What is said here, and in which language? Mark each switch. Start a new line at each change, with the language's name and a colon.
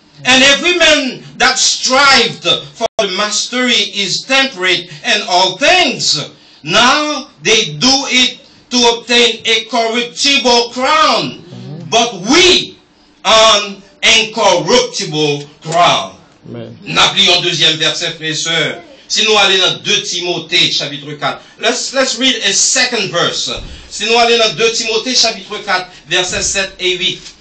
English: And every man that strived for the mastery is temperate in all things. Now they do it to obtain a corruptible crown, but we an incorruptible crown.
French: N'applions deuxième verset, frères et sœurs. Si nous allons dans 2 Timothée, chapitre 4.
English: Let's read a second verse.
French: Si nous allons dans 2 Timothée, chapitre 4, versets 7 et 8.